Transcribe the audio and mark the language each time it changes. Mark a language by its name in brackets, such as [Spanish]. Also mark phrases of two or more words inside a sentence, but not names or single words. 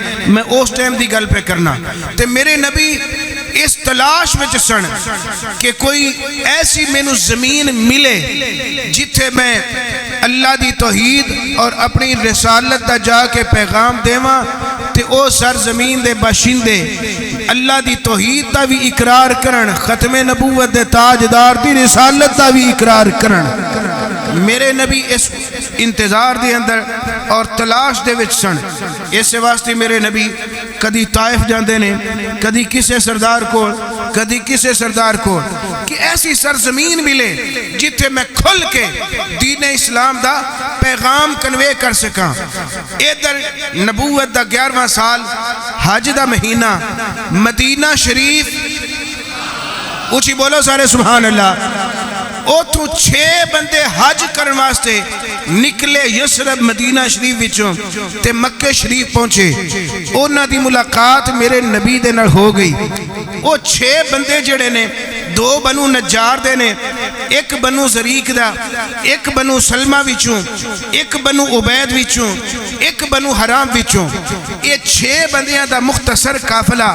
[Punjabi] میں اس ٹائم دی گل پہ کرنا تے میرے نبی [Urdu] اس تلاش میں [Punjabi] سن کہ کوئی ایسی مینو زمین ملے جتھے میں اللہ دی توحید اور اپنی رسالت دا جا کے پیغام دیواں تے او سرزمین دے باشندے اللہ دی توحید دا بھی اقرار کرن، ختم نبوت دے تاجدار دی رسالت دا بھی اقرار کرن۔ میرے نبی اس انتظار دے اندر اور تلاش دے وچ سن، اس واسطے میرے نبی کدی طائف جاندے نے، کدی کسے سردار کو، کدی کسے سردار کو، کہ ایسی سرزمین ملے جتھے میں کھل کے دین اسلام دا پیغام کنوے کر سکاں۔ ادھر نبوت دا 11واں سال، حج دا مہینہ، مدینہ شریف، اونچی بولو سارے [Arabic] سبحان اللہ۔ [Punjabi] اوتھوں 6 بندے حج کرن واسطے نکلے یسرب مدینہ شریف وچوں تے مکہ شریف پہنچے، انہاں دی ملاقات میرے نبی دے نال ہو گئی۔ وہ 6 بندے جڑے نے، 2 بنو نجار دے نے، 1 بنو زریق دا، 1 بنو سلمہ وچوں، 1 بنو عبید وچوں، 1 بنو حرام وچوں، یہ 6 بندیاں دا مختصر قافلہ۔